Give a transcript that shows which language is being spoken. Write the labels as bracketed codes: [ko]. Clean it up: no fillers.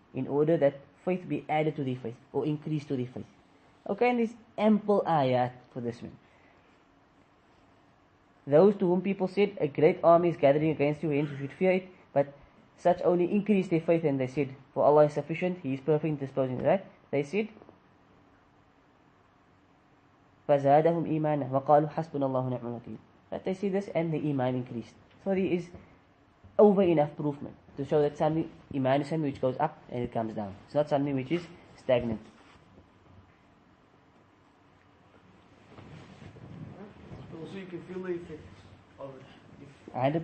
[en] In order that faith be added to their faith, or increase to their faith. Okay, and there's ample ayat for this one. Those to whom people said, a great army is gathering against you, hence you should fear it, but such only increased their faith, and they said, for Allah is sufficient, He is perfect in disposing. Right? They said, [ar] فَزَادَهُمْ إِيمَانًا وَقَالُوا حَسْبُنَا اللَّهُ نِعْمَ الْوَكِيلُ. [en] That they see this, and the Iman increased. So there is over enough proof, man, to show that something, Iman is something which goes up and it comes down. It's not something which is stagnant. Also, you can feel the effects of it.